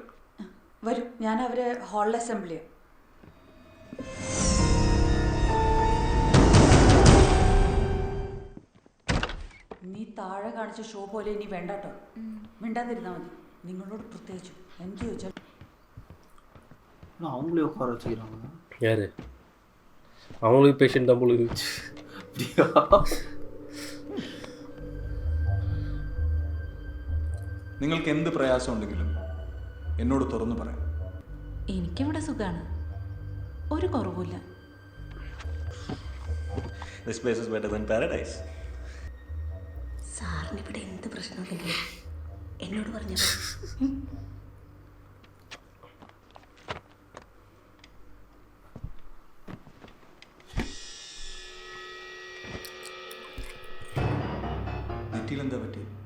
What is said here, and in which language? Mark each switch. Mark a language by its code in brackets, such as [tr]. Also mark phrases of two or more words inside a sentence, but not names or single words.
[ml] വരൂ, ഞാൻ അവരെ ഹാളിൽ അസംബിൾ ചെയ്യാം. നീ താഴെ കാണിച്ച ഷോ പോലെ ഇനി വേണ്ടാട്ടോ. മിണ്ടാതിരുന്നാൽ മതി. നിങ്ങളോട് പ്രത്യേകിച്ചു എന്ത് ചോദിച്ചാൽ [ta] அவங்களே உட்கார வச்சுக்கிறாங்க. யாரு அவங்களுக்கு பேஷண்ட் தான் போல இருந்துச்சு. [ml] നിങ്ങൾക്ക് എന്ത് പ്രയാസം ഉണ്ടെങ്കിലും എന്നോട് തുറന്നു പറയാം. എനിക്കിവിടെ സുഖമാണ്, ഒരു കുറവുമില്ല. [en] This place is better than paradise. [ml] സാറിന് ഇവിടെ എന്ത് പ്രശ്നമുണ്ടെങ്കിലും എന്നോട് പറഞ്ഞാൽ നെറ്റിയിൽ എന്താ പറ്റി?